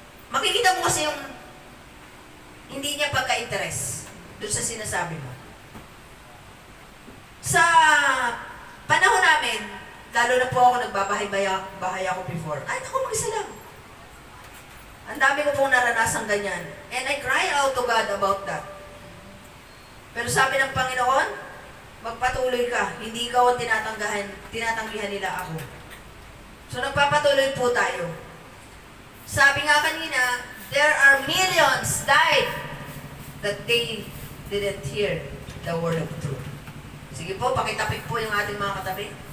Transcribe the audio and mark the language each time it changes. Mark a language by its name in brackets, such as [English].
[Filipino] Makikita mo kasi yung hindi niya pagka-interest doon sa sinasabi mo. Sa panahon namin, lalo na po ako nagbabahay ako before, ay naku, mag-isa lang. Ang dami ko pong naranasang ganyan. [English] And I cry out to God about that. [Filipino] Pero sabi ng Panginoon, magpatuloy ka. Hindi ikaw ang tinatanggihan nila ako. So nagpapatuloy po tayo. Sabi nga kanina, [English] there are millions died that they didn't hear the word of truth. [Filipino] Sige po, pakitapik po yung ating mga katabi.